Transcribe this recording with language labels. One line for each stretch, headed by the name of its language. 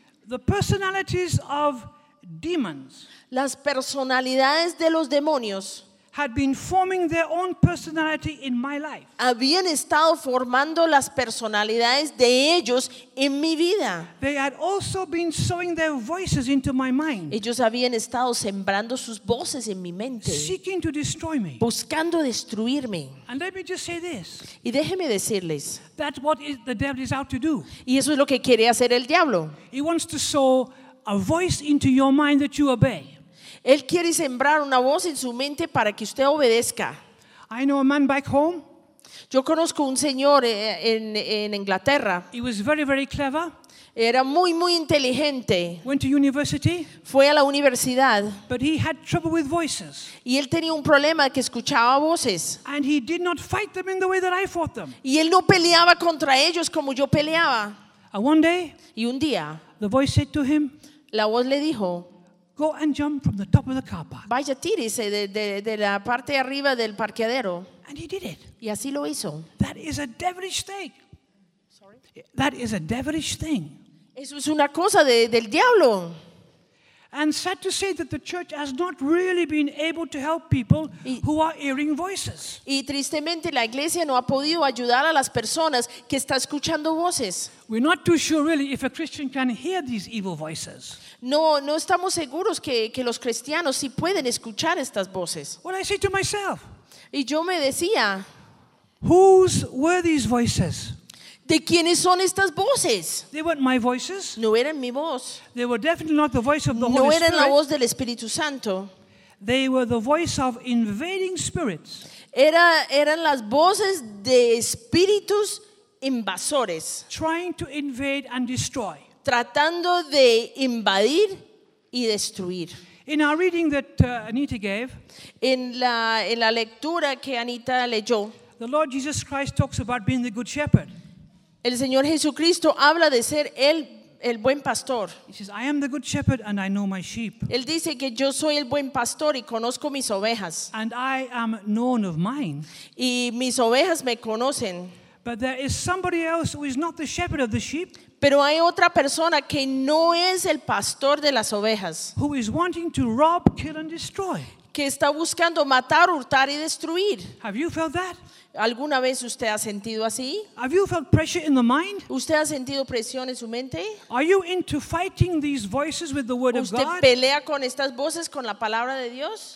English: The personalities of demons.
Spanish: Las personalidades de los demonios.
English: Had been forming their own personality in my life.
Spanish: Habían estado formando las personalidades de ellos en mi vida.
English: They had also been sowing their voices into my mind.
Spanish: Ellos habían estado sembrando sus voces en mi mente.
English: Seeking to destroy me.
Spanish: Buscando destruirme.
English: And let me just say this.
Spanish: Y déjeme decirles.
English: That what the devil is out to do.
Spanish: Y eso es lo que quiere hacer el diablo.
English: He wants to sow a voice into your mind that you obey.
Spanish: Él quiere sembrar una voz en su mente para que usted obedezca.
English: I know a man back home.
Spanish: Yo conozco un señor en Inglaterra.
English: He was very, very clever.
Spanish: Era muy, muy inteligente.
English: Went to university.
Spanish: Fue a la universidad.
English: But he had trouble with voices.
Spanish: Y él tenía un problema que escuchaba voces.
English: And he did not fight them in the way that I fought them.
Spanish: Y él no peleaba contra ellos como yo peleaba.
English: And one day.
Spanish: Y un día.
English: The voice said to him.
Spanish: La voz le dijo.
English: Go and jump from the top of the car park.
Spanish: Vaya, tírese de la parte de arriba del parqueadero.
English: And he did it.
Spanish: Y así lo hizo.
English: That is a devilish thing. Sorry. That is a devilish thing.
Spanish: Eso es una cosa del diablo.
English: And sad to say that the church has not really been able to help people who are hearing voices.
Spanish: Y tristemente la iglesia no ha podido ayudar a las personas que están escuchando voces.
English: We're not too sure really if a Christian can hear these evil voices.
Spanish: No estamos seguros que los cristianos sí pueden escuchar estas voces.
English: Well, I say to myself.
Spanish: Y yo me decía.
English: Whose were these voices?
Spanish: ¿De quiénes son estas voces?
English: They weren't my voices.
Spanish: No eran mi voz.
English: They were definitely not the voice of the Holy Spirit.
Spanish: No eran la voz del Espíritu Santo.
English: They were the voice of invading spirits.
Spanish: Eran las voces de espíritus invasores.
English: Trying to invade and destroy.
Spanish: Tratando de invadir y destruir.
English: In our reading that Anita gave.
Spanish: En la lectura que Anita leyó.
English: The Lord Jesus Christ talks about being the good shepherd.
Spanish: El Señor Jesucristo habla de ser el buen pastor.
English: He says, I am the good shepherd and I know my sheep.
Spanish: Él dice que yo soy el buen pastor y conozco mis ovejas.
English: And I am known of mine.
Spanish: Y mis ovejas me conocen.
English: But there is somebody else who is not the shepherd of the sheep.
Spanish: Pero hay otra persona que no es el pastor de las ovejas.
English: Who is wanting to rob, kill and destroy.
Spanish: que está buscando matar, hurtar y destruir.
English: Have you felt that?
Spanish: ¿Alguna vez usted ha sentido así?
English: Have you felt pressure in the mind?
Spanish: ¿Usted ha sentido presión en su mente?
English: Are you into fighting these voices with the word of God?
Spanish: ¿Usted pelea con estas voces con la palabra de Dios?